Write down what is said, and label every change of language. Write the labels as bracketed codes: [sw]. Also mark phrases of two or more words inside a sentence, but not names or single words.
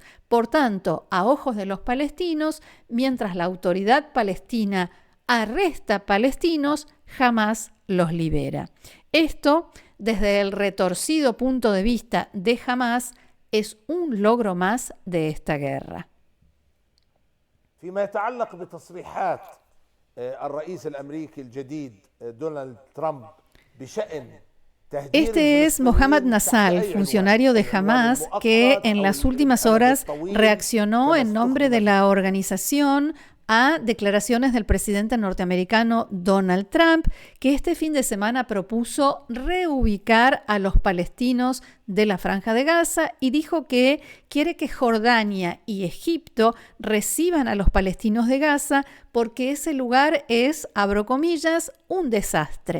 [es] Por tanto, a ojos de los palestinos, mientras la autoridad palestina arresta palestinos, jamás los libera. Esto, desde el retorcido punto de vista de Hamás, es un logro más de esta guerra. [ar] فيما يتعلق بتصريحات الرئيس الأمريكي الجديد دونالد ترامب بشأن [es] Este es Mohammad Nassal, funcionario de Hamás, que en las últimas horas reaccionó en nombre de la organización a declaraciones del presidente norteamericano Donald Trump, que este fin de semana propuso reubicar a los palestinos de la Franja de Gaza y dijo que quiere que Jordania y Egipto reciban a los palestinos de Gaza porque ese lugar es, abro comillas, un desastre.